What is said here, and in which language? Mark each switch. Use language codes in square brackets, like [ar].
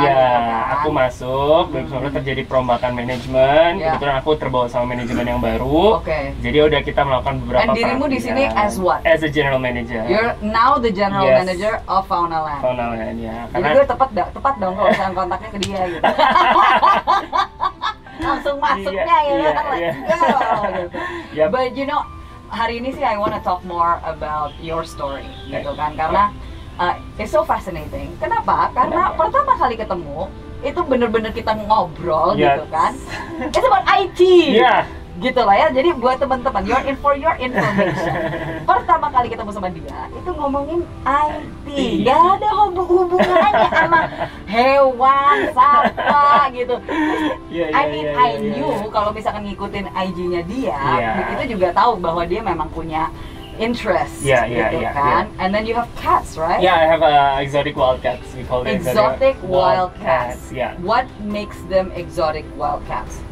[id] Iya, aku masuk 2019 terjadi perombakan manajemen. Kebetulan aku terbawa sama manajemen yang baru. Jadi udah kita melakukan beberapa. Dan dirimu di sini [en] as what? As a general manager. You're now the general manager of Faunaland. [id] Faunaland ya. Jadi gue tepat dong kalau misalnya kontaknya ke dia gitu. Langsung masuknya gitu kan, [en] let's go [id] gitu. [en] But you know, [id] hari ini sih [en] I wanna talk more about your story [id] gitu kan, karena [en] it's so fascinating. [id] Kenapa? Karena pertama kali ketemu itu bener-bener kita ngobrol gitu kan. [en] It's about IT. [id] Gitu lah ya. Jadi buat teman-teman, [en] for your information, [id] pertama kali ketemu sama dia itu ngomongin IT. Gak ada hubungannya sama hewan, satwa gitu. [en] I knew [id] kalau misalkan ngikutin IG-nya dia, itu juga tahu bahwa dia memang punya interest, gitu kan. [en] And then you have cats, right? Yeah, I have exotic wild cats. We call them exotic wild cats. Yeah. What makes them exotic wild cats?